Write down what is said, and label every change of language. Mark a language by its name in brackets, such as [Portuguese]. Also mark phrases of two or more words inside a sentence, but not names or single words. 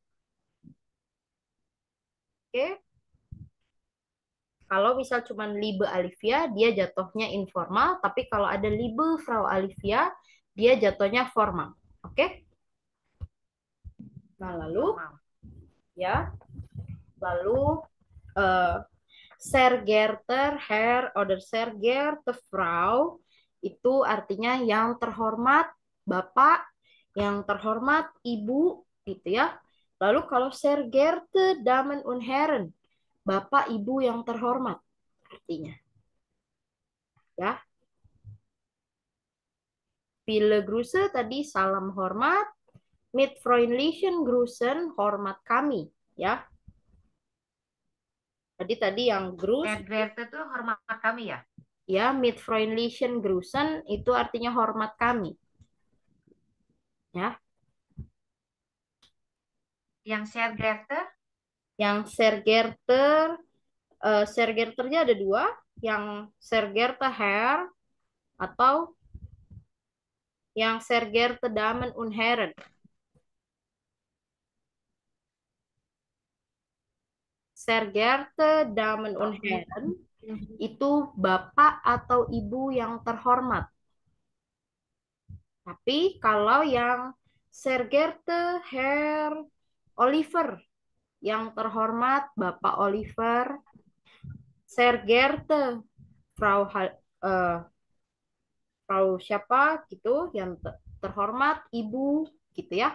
[Indonesian] Oke. Kalau misal cuma Liebe Alivia, dia jatuhnya informal. Tapi kalau ada [German] Liebe Frau [Indonesian] Alivia, dia jatuhnya formal. Oke? Nah, lalu ya, lalu [German] sehr geehrter Herr oder sehr geehrte Frau [Indonesian] itu artinya yang terhormat Bapak, yang terhormat Ibu, gitu ya. Lalu kalau [German] Sehr geehrte Damen und Herren, [Indonesian] Bapak Ibu yang terhormat artinya. Ya, [German] Viele Grüße [Indonesian] tadi salam hormat, [German] mit freundlichen Grüßen [Indonesian] hormat kami, ya. Tadi yang Gruß, Adverte itu hormat kami ya. ya, [German] mit freundlichen Grüßen [Indonesian] itu artinya hormat kami, ya. [German] Yang sehr geehrte, [Indonesian] Yang [German] Sehr geehrte- [Indonesian] nya ada dua, yang [German] Sehr geehrte Herr [Indonesian] atau yang [German] Sehr geehrte Damen und Herren. Sehr geehrte Damen und [Indonesian] oke. Herren itu bapak atau ibu yang terhormat. Tapi kalau yang [German] Sehr geehrte Herr [Indonesian] Oliver, yang terhormat Bapak Oliver, [German] Sehr geehrte Frau [Indonesian] siapa gitu, yang terhormat Ibu gitu ya.